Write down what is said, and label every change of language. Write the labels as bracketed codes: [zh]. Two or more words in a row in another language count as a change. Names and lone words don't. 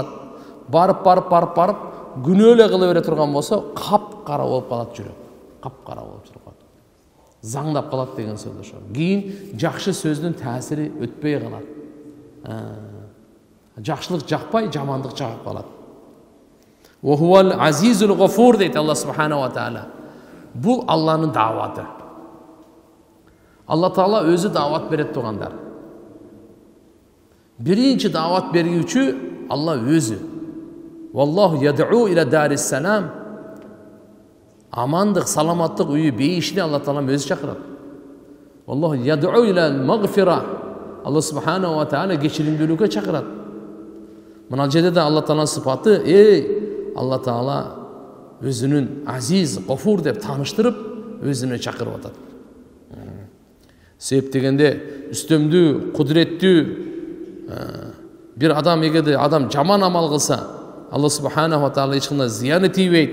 [ky] Барып күнөө эле кыла бере турган болсо, кап-кара болуп калат жүрөк. Кап-кара болуп турат. Заңдап калат деген сөз ошо. Кийин жакшы сөздүн таасири өтпөй калат. Жакшылык жакпай, жамандык жагып калат. [ar] وهو العزيز الغفور дейт الله سبحانه وتعالى. [ky] Бул Алланын дааваты. Алла Таала өзү даават берет тугандар. Биринчи даават бергүүчү Алла өзү. [ar] والله يدعو إلى دار السلام. [ky] Амандык, саламаттык үйү бейишине Алла Таала өзү чакырат. [ar] والله يدعو إلى المغفرة. الله سبحانه وتعالى [ky] кечиримдүүлүккө чакырат. Мына жерде да Алла Тааланын сыпаты, Алла Таала өзүнүн азиз, гафур деп тааныштырып, өзүнө чакырып атат. Себеп дегенде үстөмдүү, кудуреттүү бир адам эгерде адам жаман амал кылса, [ar] الله سبحانه وتعالى [ky] эч кандай зыяны тийбейт.